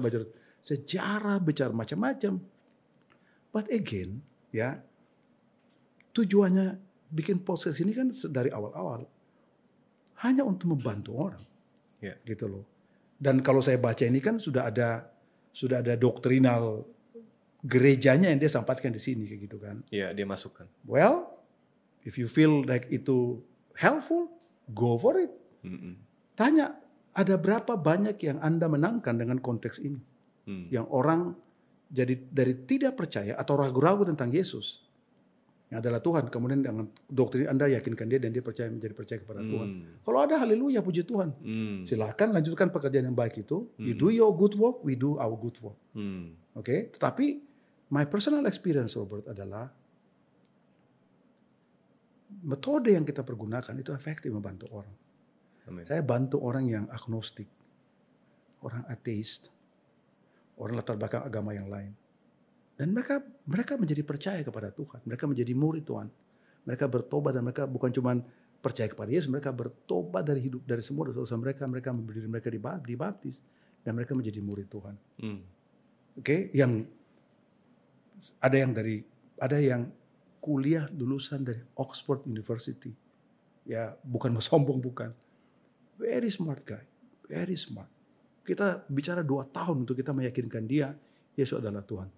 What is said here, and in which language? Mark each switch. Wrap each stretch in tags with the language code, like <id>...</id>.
<id>Kita belajar sejarah, bicara macam-macam.</id> <en>But again,</en> <id>ya, tujuannya bikin podcast ini kan dari awal-awal hanya untuk membantu orang. Gitu loh. Dan kalau saya baca ini kan sudah ada doktrinal gerejanya yang dia sampaikan di sini kayak gitu kan. Iya, dia masukkan.</id> <en>Well, if you feel like</en> <id>itu</id> <en>helpful, go for it.</en> <id>Tanya, ada berapa banyak yang Anda menangkan dengan konteks ini? Yang orang jadi dari tidak percaya atau ragu-ragu tentang Yesus, yang adalah Tuhan, kemudian dengan doktrin Anda yakinkan dia dan dia menjadi percaya kepada Tuhan. Kalau ada haleluya, puji Tuhan. Silakan lanjutkan pekerjaan yang baik itu.</id> <en>You do your good work, we do our good work.</en> <id>Oke? Tetapi</id> <en>my personal experience,</en> <id>Robert, adalah metode yang kita pergunakan itu efektif membantu orang. Amen. Saya bantu orang yang agnostik, orang ateis, orang latar belakang agama yang lain. Dan mereka menjadi percaya kepada Tuhan. Mereka menjadi murid Tuhan. Mereka bertobat dan mereka bukan cuma percaya kepada Yesus. Mereka bertobat dari semua dosa mereka. Mereka memberi diri mereka dibaptis. dan mereka menjadi murid Tuhan. Oke, yang ada yang kuliah lulusan dari Oxford University. Ya, bukan mau sombong, bukan.</id> <en>Very smart guy, very smart.</en> <id>Kita bicara 2 tahun untuk kita meyakinkan dia, Yesus adalah Tuhan.</id>